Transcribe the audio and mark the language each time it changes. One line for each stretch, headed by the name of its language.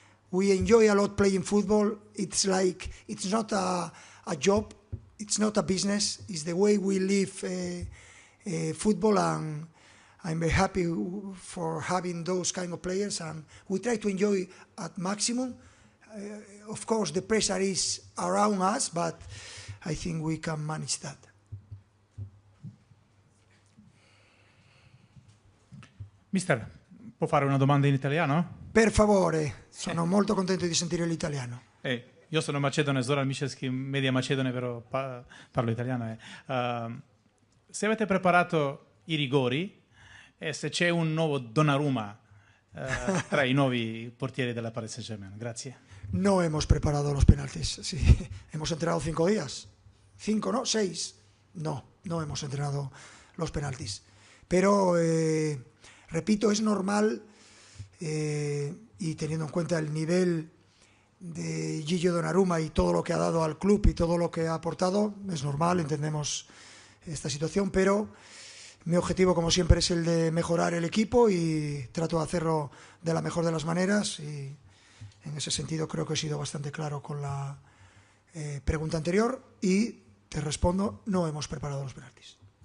English: We enjoy a lot playing football. It's like, it's not a job, it's not a business, it's the way we live football, and I'm very happy for having those kind of players, and we try to enjoy at maximum. Of course, the pressure is around us, but I think we can manage that.
Italian: Mister, può fare una domanda in italiano? Per favore, sono molto contento di sentire l'italiano. Io sono macedone, Zoran Michelski, media macedone, però parlo italiano. Se avete preparato i rigori e se c'è un nuovo Donnarumma tra i nuovi portieri della Paris Saint-Germain. Grazie.
Spanish: No hemos preparado los penaltis. Sí. Hemos entrenado 5 días. 5, ¿no? 6. No hemos entrenado los penaltis. Pero, repito, es normal, y teniendo en cuenta el nivel de Gigio Donnarumma y todo lo que ha dado al club y todo lo que ha aportado, es normal, entendemos esta situación, pero mi objetivo, como siempre, es el de mejorar el equipo y trato de hacerlo de la mejor de las maneras, y en ese sentido creo que he sido bastante claro con la pregunta anterior, y te respondo, no hemos preparado los penaltis.